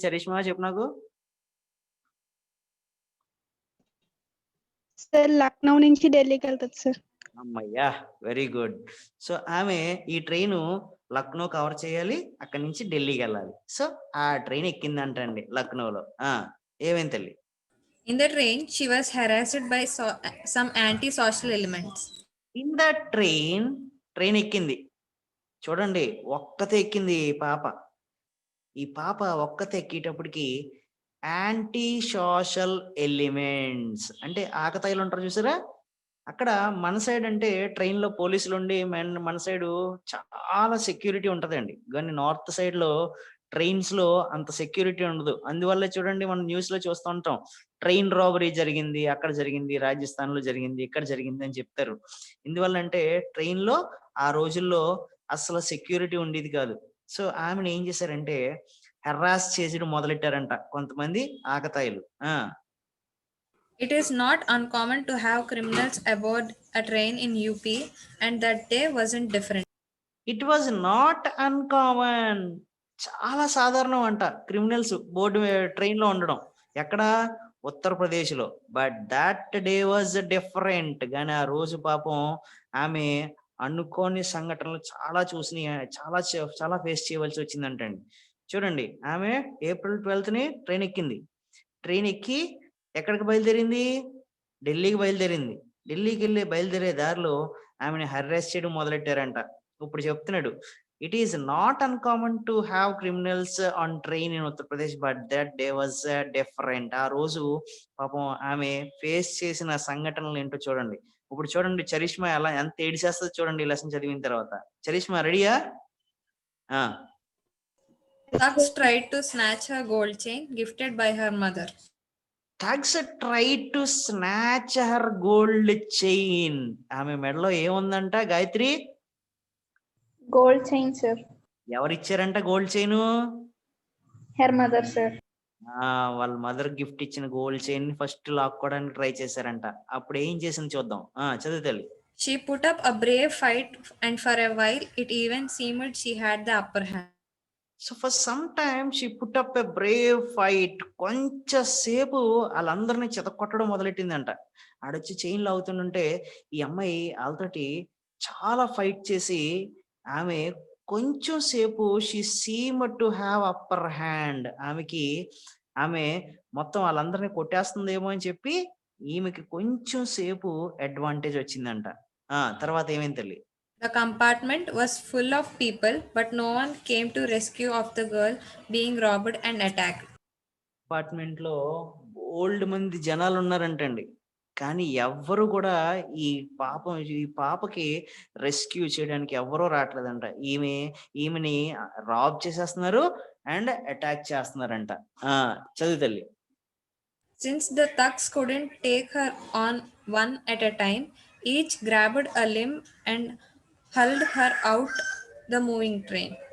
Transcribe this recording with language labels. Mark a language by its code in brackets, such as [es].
[te] Charisma చెప్పు నాకు. Sir Lucknow నుంచి ఢిల్లీకి వెళ్తుంది సార్. అమ్మయ్యా, వెరీ గుడ్. సో ఆమె ఈ ట్రైన్ లక్నో కవర్ చేయాలి, అక్కడి నుంచి ఢిల్లీకి వెళ్ళాలి. సో ఆ ట్రైన్ ఎక్కిందంటండి లక్నోలో. ఏమేం తల్లి? [en] In the train, she was harassed by some anti-social elements. In the train ఎక్కింది. [te] చూడండి, ఒక్కతే ఎక్కింది ఈ పాప ఒక్కతే ఎక్కేటప్పటికి యాంటీ సోషల్ ఎలిమెంట్స్ అంటే ఆకతాయిలు ఉంటారు చూసారా. అక్కడ మన సైడ్ అంటే ట్రైన్ లో పోలీసులు ఉండి మన సైడ్ చాలా సెక్యూరిటీ ఉంటదండి. కానీ నార్త్ సైడ్ లో ట్రైన్స్ లో అంత సెక్యూరిటీ ఉండదు. అందువల్ల చూడండి, మనం న్యూస్ లో చూస్తూ ఉంటాం, ట్రైన్ రాబరీ జరిగింది, అక్కడ జరిగింది, రాజస్థాన్ లో జరిగింది, ఇక్కడ జరిగింది అని చెప్తారు. ఎందువల్ల అంటే ట్రైన్ లో ఆ రోజుల్లో అసలు సెక్యూరిటీ ఉండేది కాదు. సో ఆమెను ఏం చేశారంటే హెరాస్ చేసి మొదలెట్టారంట కొంతమంది ఆకతాయిలు. [en] It is not uncommon to have criminals aboard a train in UP, and that day wasn't different. It was not uncommon. [te] చాలా సాధారణం అంట క్రిమినల్స్ బోర్డు ట్రైన్ లో ఉండడం. ఎక్కడ? ఉత్తరప్రదేశ్ లో. [en] But that day was different. [te] కానీ ఆ రోజు పాపం ఆమె అనుకోని సంఘటనలు చాలా చాలా ఫేస్ చేయవలసి వచ్చిందంటండి. చూడండి, ఆమె ఏప్రిల్ 12th ట్రైన్ ఎక్కింది. ట్రైన్ ఎక్కి ఎక్కడికి బయలుదేరింది? ఢిల్లీకి బయలుదేరింది. ఢిల్లీకి వెళ్ళి బయలుదేరే దారిలో ఆమెను హెరాస్ చేయడం మొదలెట్టారంట. ఇప్పుడు చెప్తున్నాడు, [en] It is not uncommon to have criminals on train in Uttar Pradesh but that day was different. [te] ఆ రోజు పాపం ఆమె ఫేస్ చేసిన సంఘటనలు ఏంటో చూడండి. ఇప్పుడు చూడండి చరిష్మా ఎంత ఏడిసేస్తుందో చూడండి ఈ లెసన్ చదివిన తర్వాత. చరిష్మా రెడీయా? [en] Thugs tried to snatch her gold chain gifted by her mother. Thugs tried to snatch her gold chain. [te] ఆమె మెడలో ఏముందంట Gayatri? [en] Gold chain, sir. [te] ఎవరిచ్చారంట gold chain? [en] Her mother, sir. [te] వాళ్ళ మదర్ గిఫ్ట్ ఇచ్చిన గోల్డ్ చైన్ ఫస్ట్ లాక్కోవడానికి ట్రై చేశారంట. అప్పుడు ఏం చేసింది చూద్దాం. చదువు తల్లి. [en] She put up a brave fight, and for a while it even seemed she had the upper hand. So for some time she put up a brave fight. [te] కొంచెం సేపు వాళ్ళందరినీ చితకొట్టడం మొదలెట్టిందంట. ఆడొచ్చి చైన్ లాగుతుంటే ఈ అమ్మాయి వాళ్ళతోటి చాలా ఫైట్ చేసి ఆమె కొంచెం సేపు [en] She seem to have upper hand. [te] ఆమె మొత్తం వాళ్ళందరినీ కొట్టేస్తుందేమో అని చెప్పి ఈమెకి కొంచెం సేపు అడ్వాంటేజ్ వచ్చిందంట. తర్వాత ఏమైంది తల్లి? [en] The compartment was full of people, but no one came to rescue of the girl being robbed and attacked. [te] Compartment లో ఓల్డ్ మంది జనాలు ఉన్నారంటండి. కానీ ఎవ్వరు కూడా ఈ పాపకి రెస్క్యూ చేయడానికి ఎవ్వరూ రావట్లేదంట. ఈమెని రాబ్ చేసేస్తున్నారు అండ్ అటాక్ చేస్తున్నారంట. చదువు తల్లి. [en] Since the thugs couldn't take her on one at a time, each grabbed a limb and hurled her out the moving train.